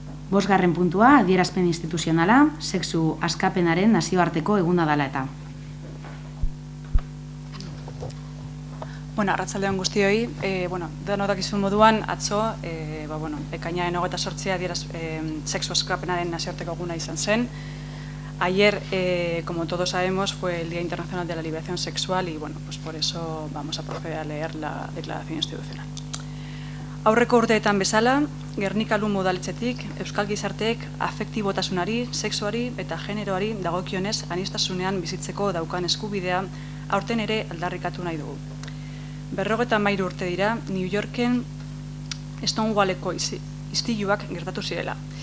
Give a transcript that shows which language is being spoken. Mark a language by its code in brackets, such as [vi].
[eu] Bosgarren puntua, adierazpen instituzionala, sexu askapenaren nazioarteko eguna dela eta. Arratsaldeon guztioi, denok izun moduan, atzo, ekainaren 28 sexu askapenaren nazioarteko eguna izan zen. [es] Ayer, como todos sabemos, fue el Día Internacional de la Liberación Sexual y, por eso vamos a proceder a leer la declaración institucional. [eu] Aurreko urteetan bezala, Gernika-Lumo udaletxetik Euskal Gizarteek afektibotasunari, sexuari eta generoari dagokionez aniztasunean bizitzeko daukan eskubidea aurten ere aldarrikatu nahi dugu. 53 urte dira, New Yorken Stonewalleko istiluak gertatu zirela.